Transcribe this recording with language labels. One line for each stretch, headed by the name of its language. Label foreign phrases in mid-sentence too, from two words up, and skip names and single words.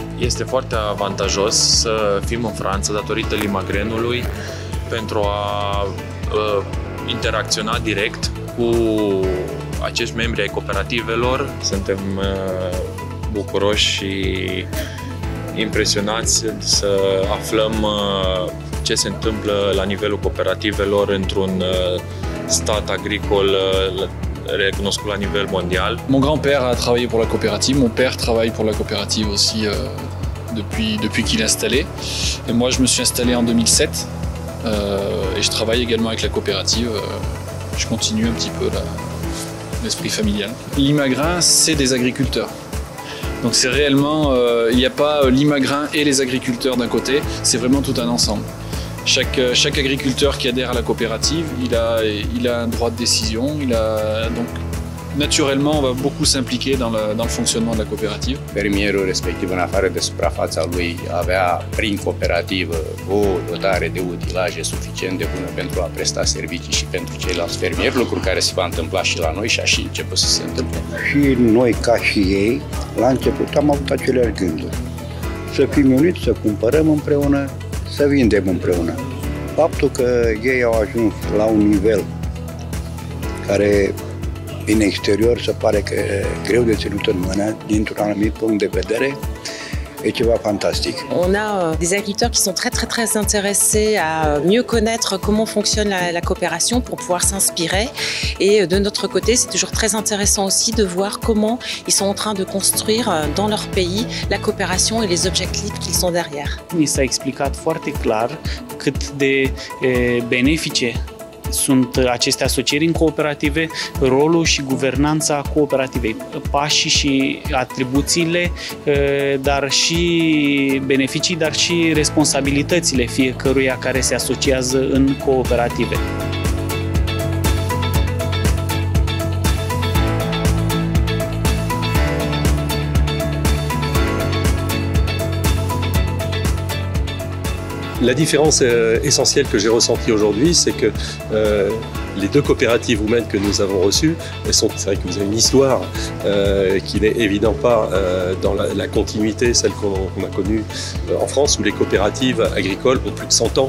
Romanian: este foarte avantajos să fim în Franța datorită Limagrenului pentru a interacționa direct cu acești membri ai cooperativelor. Suntem bucuroși și impresionați să aflăm ce se întâmplă la nivelul cooperativelor într-un stat agricol recunoscut la nivel mondial.
French: Mon grand-père a travaillé pour la coopérative, mon père travaille pour la coopérative aussi depuis qu'il est installé. Et moi, je me suis installé en 2007 et je travaille également avec la coopérative. Je continue un petit peu l'esprit familial. Limagrin, c'est des agriculteurs. Donc c'est réellement, il n'y a pas Limagrin et les agriculteurs d'un côté, c'est vraiment tout un ensemble. Chaque agriculteur qui adhère à la coopérative, il a un droit de décision, donc naturellement on va beaucoup s'impliquer dans le fonctionnement de la coopérative.
Romanian: Fermierul respectiv, în afară de suprafața lui, avea prin cooperativă o dotare de utilaje suficient de bună pentru a presta servicii și pentru ceilalți fermieri, lucru care se va întâmpla și la noi și a și început să se întâmple. Și noi, ca și ei, la început am avut aceleași gânduri. Să fim uniți, să cumpărăm împreună, să vindem împreună. Faptul că ei au ajuns la un nivel care din exterior se pare că e greu de ținut în mână, dintr-un anumit punct de vedere, e ceva fantastic.
French: On a des agriculteurs qui sont très intéressés à mieux connaître comment fonctionne la coopération pour pouvoir s'inspirer. Et de notre côté, c'est toujours très intéressant aussi de voir comment ils sont en train de construire dans leur pays la coopération et les objectifs qu'ils sont derrière.
Romanian: Mi s-a explicat foarte clar cât de benefice sunt aceste asocieri în cooperative, rolul și guvernanța cooperativei, pașii și atribuțiile, dar și beneficii, dar și responsabilitățile fiecăruia care se asociază în cooperative.
French: La différence essentielle que j'ai ressentie aujourd'hui, c'est que les deux coopératives roumaines que nous avons reçues, c'est vrai que vous avez une histoire qui n'est évidemment pas dans la continuité, celle qu'on a connue en France, où les coopératives agricoles ont plus de 100 ans.